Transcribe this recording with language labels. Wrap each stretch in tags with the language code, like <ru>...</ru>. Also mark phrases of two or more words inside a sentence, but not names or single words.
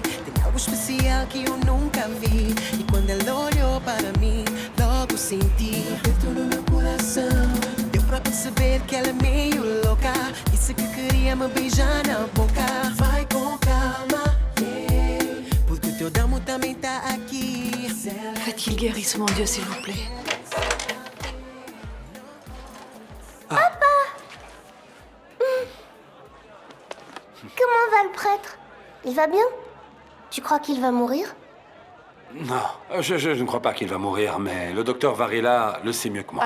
<pt>Tem algo especial que eu nunca vi. E quando ela olhou para mim, logo senti aperto no meu coração. ele que ela é meio louca. Disse que queria me beijar na boca. Vai com calma, yeah, porque o teu damo também tá aqui.</pt> <fr>Faites qu'il guérisse, mon Dieu, s'il vous plaît. Comment va le prêtre? Il va bien? Tu crois qu'il va mourir? Non, je ne crois pas qu'il va mourir, mais le docteur Varela le sait mieux que moi.</fr>